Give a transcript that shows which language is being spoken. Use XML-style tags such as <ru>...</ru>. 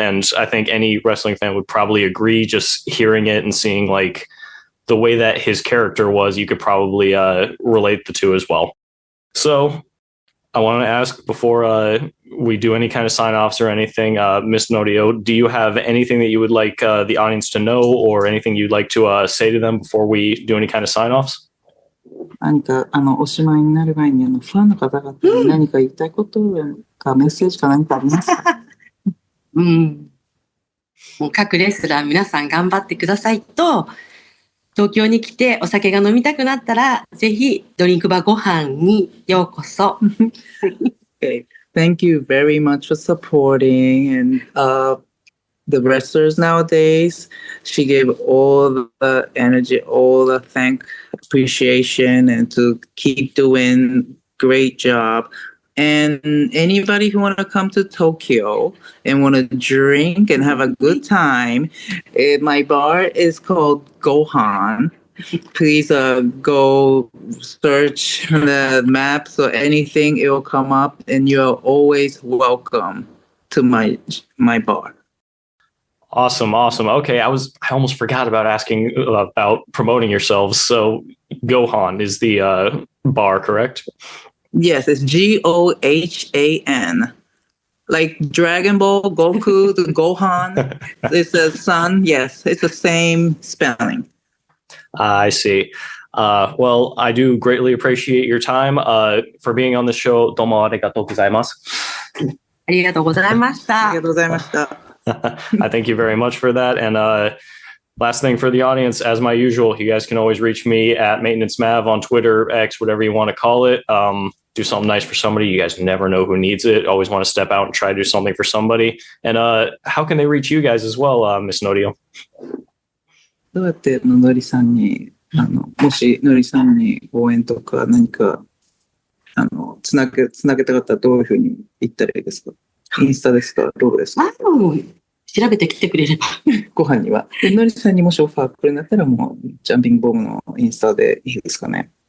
<en>And I think any wrestling fan would probably agree, just hearing it and seeing like the way that his character was, you could probably relate the two as well. So I want to ask before we do any kind of sign-offs or anything, Miss Noriyo, do you have anything that you would like the audience to know or anything you'd like to say to them before we do any kind of sign-offs?</en> <ja>何かおしまいになる前にファンの方々に何か言いたいことかメッセージか何かありますか？もう各レスラー皆さん頑張ってくださいと、東京に来てお酒が飲みたくなったらぜひドリンクバーご飯にようこそ。</ja> <en>Okay. Thank you very much for supporting and the wrestlers nowadays. She gave all the energy, all the appreciation, and to keep doing great job. And anybody who want to come to Tokyo and want to drink and have a good time, my bar is called Gohan. Please go search the maps or anything, it will come up, and you are always welcome to my bar. Awesome. Okay, I almost forgot about asking about promoting yourselves. So Gohan is the bar, correct? Yes, it's Gohan. Like Dragon Ball, Goku, the Gohan. It's a son. Yes, it's the same spelling. I see. Well, I do greatly appreciate your time for being on the show.</en> <ja>どうもありがとうございます。ありがとうございました。ありがとうございました。</ja> <en>I thank you very much for that. And last thing for the audience, as my usual, you guys can always reach me at Maintenance Mav on Twitter, X, whatever you want to call it. Do something nice for somebody. You guys never know who needs it. Always want to step out and try to do something for somebody. And how can they reach you guys as well, Miss Noriyo?</en> <ja>どうやってのりさんにもしのりさんに応援とか何かつなげたかったらどういうふうに言ったらいいですか？インスタですか？どうですか？調べてきてくれれば。ご飯には。のりさんにもしオファーくれるんだったらもうジャンピングボムのインスタでいいですかね？</ja>